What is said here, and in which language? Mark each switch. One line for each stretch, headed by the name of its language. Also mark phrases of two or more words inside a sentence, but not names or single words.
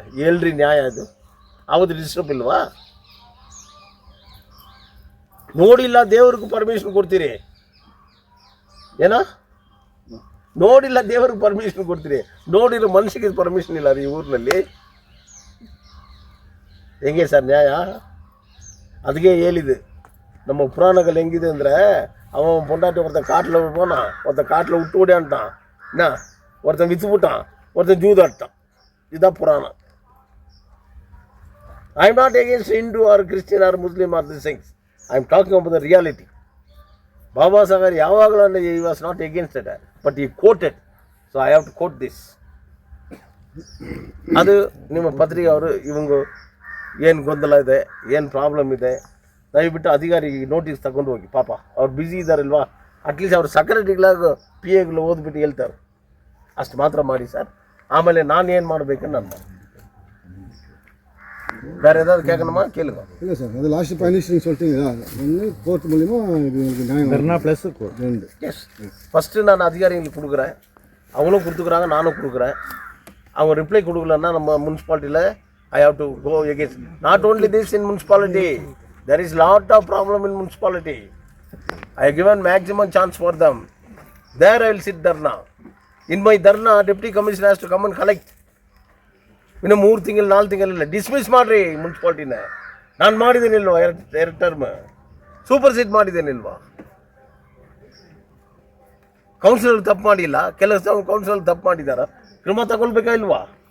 Kannada: ಎಲ್ರಿ ನ್ಯಾಯ ಅದು? ಅವತ್ತು ಡಿಸ್ಟರ್ಬ್ ಇಲ್ವಾ? ನೋಡಿಲ್ಲ ದೇವ್ರಿಗೂ ಪರ್ಮಿಷನ್ ಕೊಡ್ತೀರಿ ಏನೋ? ನೋಡಿಲ್ಲ ದೇವ್ರಿಗೆ ಪರ್ಮಿಷನ್ ಕೊಡ್ತೀರಿ, ನೋಡಿರೋ ಮನುಷ್ಯಗೆ ಪರ್ಮಿಷನ್ ಇಲ್ಲ ರೀ ಊರಿನಲ್ಲಿ. ಹೆಂಗೆ ಸರ್ ನ್ಯಾಯ? ಅದಕ್ಕೆ ಹೇಳಿದೆ ನಮ್ಮ ಪುರಾಣಗಳು ಹೆಂಗಿದೆ ಅಂದರೆ,
Tamil: அவன் பொண்டாட்டி ஒருத்தன் காட்டில் போனான், ஒருத்தன் காட்டில் விட்டு ஓடியான்ட்டான், என்ன ஒருத்தன் விற்று விட்டான், ஒருத்தன் ஜூதாட்டான். இதுதான் புராணம்.
English: I am not against Hindu or Christian or Muslim or this things. I am talking about the reality. ಬಾಬಾ ಸಾಹೇಬ್ ಯಾವಾಗಲೂ he was not against it, but he quoted, so I have to quote this.
Kannada: ಅದು ನಿಮ್ಮ ಪತ್ರಿಕೆ ಅವರು ಇವಂಗು ಏನು ಗೊಂದಲ ಇದೆ, ಏನು ಪ್ರಾಬ್ಲಮ್ ಇದೆ, ದಯವಿಟ್ಟು ಅಧಿಕಾರಿಗೆ ನೋಟಿಸ್ ತಗೊಂಡು ಹೋಗಿ. ಪಾಪ ಅವ್ರು ಬ್ಯುಸಿ ಇದ್ದಾರಲ್ವಾ, ಅಟ್ಲೀಸ್ಟ್ ಅವ್ರ ಸೆಕ್ರೆಟರಿಗಳಾಗ ಪಿ ಎಗಳು ಓದ್ಬಿಟ್ಟು ಹೇಳ್ತಾರೆ, ಅಷ್ಟು ಮಾತ್ರ ಮಾಡಿ ಸರ್. ಆಮೇಲೆ ನಾನು ಏನು ಮಾಡಬೇಕಂತ ನಾನು
Tamil: வேறு ஏதாவது கேட்கணுமா கேளுங்க. இல்லை சார், அது
English: last finals
Tamil: நீங்கள் சொல்லிட்டீங்களா, ஒன்று கோர்ட் மூலிமா இது உங்களுக்கு நியாயம்
English: dharna plus court.
Tamil: எஸ், ஃபஸ்ட்டு நான் அதிகாரிகளுக்கு கொடுக்குறேன், அவங்களும் கொடுத்துக்குறாங்க, நானும் கொடுக்குறேன். அவங்க ரிப்ளை கொடுக்கலன்னா நம்ம முனிசிபாலிட்டியில்
English: I have to go against. not only this in municipality, there is lot of problem in municipality. I have given maximum chance for them. There I will sit dharna. In my dharna, deputy commissioner has to come and collect.
Kannada: ಇನ್ನು 3 ತಿಂಗಳು 4 ತಿಂಗಳಿಲ್ಲ, ಡಿಸ್ಮಿಸ್ ಮಾಡಿರಿ ಮುನ್ಸಿಪಾಲ್ಟಿನ. ನಾನು ಮಾಡಿದ್ದೇನಿಲ್ವ 2 ಟರ್ಮ್, ಸೂಪರ್ ಸೀಟ್ ಮಾಡಿದ್ದೇನಿಲ್ವಾ? ಕೌನ್ಸಿಲರ್ ತಪ್ಪು ಮಾಡಿಲ್ಲ, ಕೆಲಸ ಕೌನ್ಸಿಲರ್ ತಪ್ಪು ಮಾಡಿದಾರ, ಕ್ರಮ ತಗೊಳ್ಬೇಕಾ ಇಲ್ವಾ?